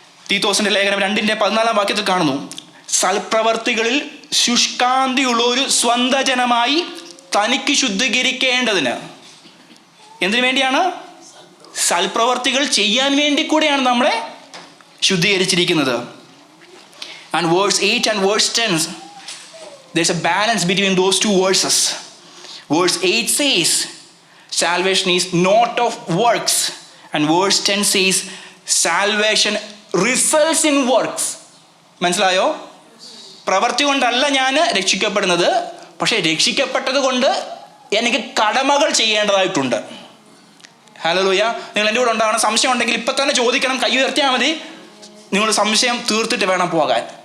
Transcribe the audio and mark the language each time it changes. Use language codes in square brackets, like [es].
[ml] തീത്തോസിന്റെ ലേഖനം 2:14 വാക്യത്തിൽ കാണുന്നു, സൽപ്രവർത്തികളിൽ ശുഷ്കാന്തിയുള്ള ഒരു സ്വന്തജനമായി തനിക്ക് ശുദ്ധീകരിക്കേണ്ടതിന്. എന്തിനു വേണ്ടിയാണ്? സൽപ്രവർത്തികൾ ചെയ്യാൻ വേണ്ടി കൂടെയാണ് നമ്മളെ ശുദ്ധീകരിച്ചിരിക്കുന്നത്. [en] And verse 8 and verse 10, there's a balance between those 2 verses. Verse 8 says salvation is not of works, and verse 10 says salvation results in works. [ml] മനസ്സിലായോ? പ്രവൃത്തി കൊണ്ടല്ല ഞാൻ രക്ഷിക്കപ്പെടുന്നത്, പക്ഷേ രക്ഷിക്കപ്പെട്ടത് കൊണ്ട് എനിക്ക് കടമകൾ ചെയ്യേണ്ടതായിട്ടുണ്ട്. ഹല്ലേലൂയ. നിങ്ങൾ എൻ്റെ കൂടെ ഉണ്ടാകണം. സംശയം ഉണ്ടെങ്കിൽ ഇപ്പം തന്നെ ചോദിക്കണം, കൈ ഉയർത്തിയാൽ മതി. നിങ്ങളുടെ സംശയം തീർത്തിട്ട് വേണം പോകാൻ.